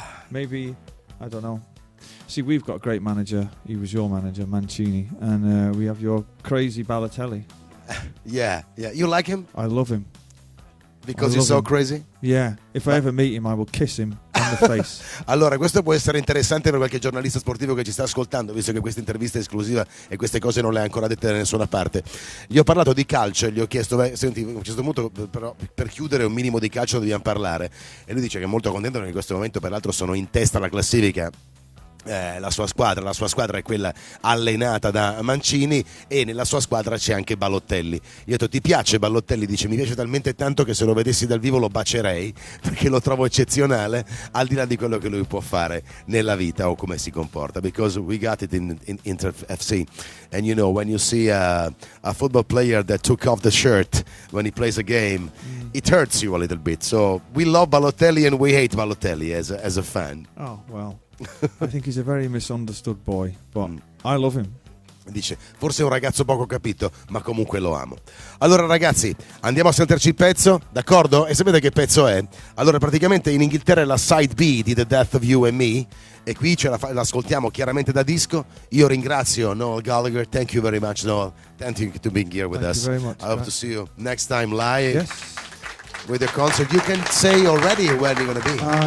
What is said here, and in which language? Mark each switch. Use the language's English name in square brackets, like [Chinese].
[English] Maybe, I don't know. See, we've got a great manager. He was your manager, Mancini, and we have your crazy Balotelli. Yeah. You like him? I love him. Because he's so him. crazy? Yeah. If I ever meet him, I will kiss him on the face. [Italian] Allora, questo può essere interessante per qualche giornalista sportivo che ci sta ascoltando, visto che questa intervista è esclusiva e queste cose non le ha ancora dette da nessuna parte. Gli ho parlato di calcio e gli ho chiesto, senti, a un certo punto però per chiudere un minimo di calcio dobbiamo parlare. E lui dice che è molto contento perché in questo momento peraltro sono in testa alla classifica. La sua squadra è quella allenata da Mancini e nella sua squadra c'è anche Balotelli. Io ho detto, ti piace Balotelli? Dice, mi piace talmente tanto che se lo vedessi dal vivo lo bacerei, perché lo trovo eccezionale, al di là di quello che lui può fare nella vita o come si comporta, [English] because we got it in Inter FC, and you know when you see a football player that took off the shirt when he plays a game, it hurts you a little bit. So we love Balotelli and we hate Balotelli as a fan. Oh, well. I think he's a very misunderstood boy, but I love him. [Italian] Dice, forse è un ragazzo poco capito, ma comunque lo amo. Allora ragazzi, andiamo a sentirci il pezzo, d'accordo? E sapete che pezzo è? Allora praticamente in Inghilterra è la side B di The Death of You and Me, e qui l'ascoltiamo chiaramente da disco. Io ringrazio Noel Gallagher, [English] thank you very much Noel, thank you to being here with Thank us. you very much, I hope Matt. to see you next time live. Yes. With the concert. You can say already where you're going to be.